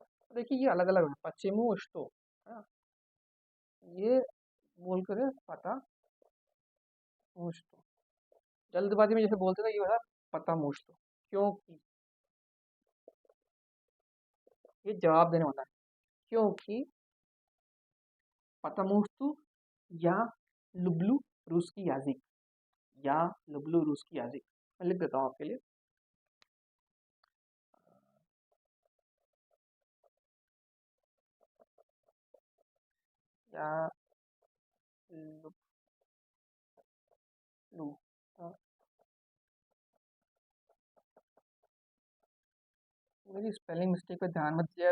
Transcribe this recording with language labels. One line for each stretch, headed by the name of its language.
Hindi: तो देखिए ये अलग अलग है, पश्चिमो उष्टो, है ना। ये बोल कर पता मुष्टो, जल्दबाजी में जैसे बोलते थे, ये होता है पता मुष्टो। क्योंकि ये जवाब देने वाला है, क्योंकि
Russian: потому что я люблю русский языक। या люблю русский языक।
Hindi: मैं लिख देता हूँ आपके लिए।
Russian: या लुब्लू
Hindi: मेरी स्पेलिंग मिस्टेक पे ध्यान मत दिया।